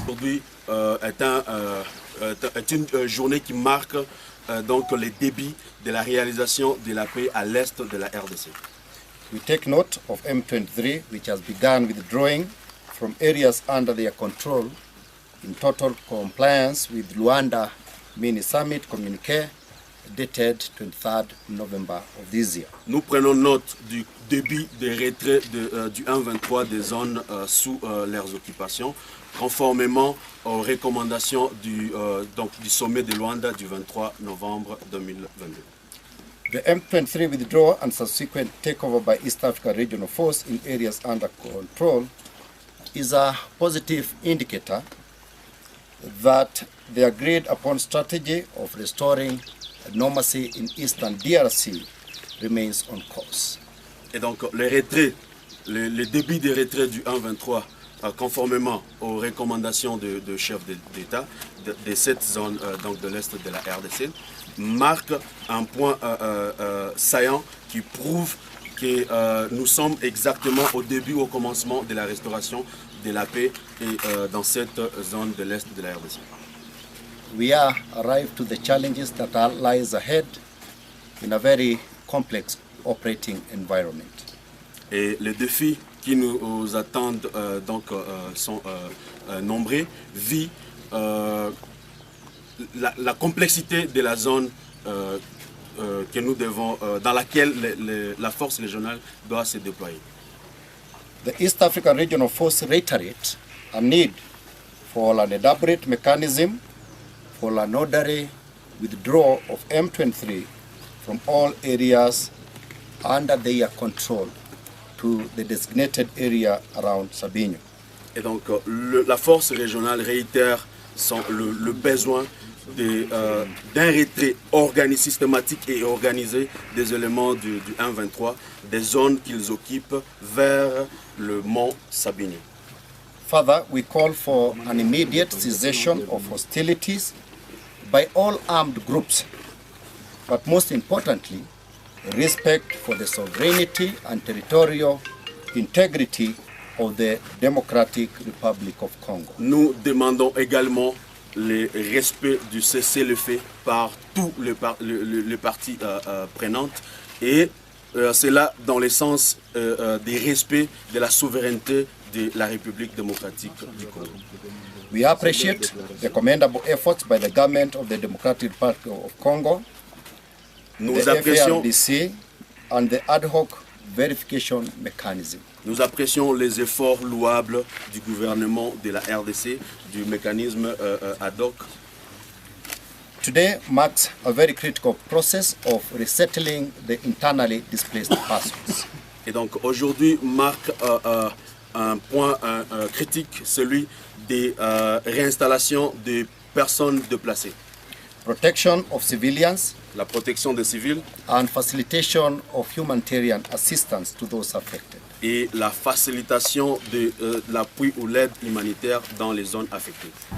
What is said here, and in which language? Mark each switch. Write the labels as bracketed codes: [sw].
[fr] Aujourd'hui est une journée qui marque donc les débuts de la réalisation de la paix à l'est de la RDC. [en] We take note of M23, which has begun withdrawing from areas under their control in total compliance with Luanda Mini Summit communiqué dated 23rd November of this year. [fr] Nous prenons note du début de retrait du 1-23 des zones sous leurs occupations, conformément aux recommandations du sommet de Luanda du 23 novembre 2022. [en] The M23 withdrawal and subsequent takeover by East Africa Regional Force in areas under control is a positive indicator that the agreed upon strategy of restoring normalcy in Eastern DRC remains on course. [fr] Et donc le début de retrait du 1-23 conformément aux recommandations de chefs d'État de cette zone donc de l'Est de la RDC marque un point saillant qui prouve que nous sommes exactement au début, au commencement de la restauration de la paix et, dans cette zone de l'Est de la RDC. [en] We are arrived to the challenges that lies ahead in a very complex operating environment. [fr] Et les défis qui nous attendent sont nombreux, vu la complexité de la zone que nous devons, dans laquelle la force régionale doit se déployer. [en] The East African Regional Force reiterates a need for an elaborate mechanism for an orderly withdrawal of M23 from all areas under their control to the designated area around Sabinho. [fr] Et donc la force régionale réitère le besoin d'un retrait systématique et organisé des éléments du 1-23, des zones qu'ils occupent vers le mont Sabinho. [en] Further, we call for an immediate cessation of hostilities by all armed groups, but most importantly, respect for the sovereignty and territorial integrity of the Democratic Republic of Congo. [fr] Nous demandons également le respect du cessez-le-feu par tous les parties prenantes et cela dans le sens du respect de la souveraineté de la République démocratique du Congo. [en] We appreciate the commendable efforts by the government of the Democratic Republic of Congo, [fr] Nous apprécions [en] FARDC and the ad hoc verification mechanism. [fr] Nous apprécions les efforts louables du gouvernement de la RDC, du mécanisme ad hoc. [en] Today marks a very critical process of resettling the internally displaced persons. [fr] Et donc aujourd'hui marque un point critique, celui des réinstallations des personnes déplacées. [en] Protection of civilians [fr] La protection des civils [en] and facilitation of humanitarian assistance to those affected. [fr] et la facilitation de l'appui ou l'aide humanitaire dans les zones affectées.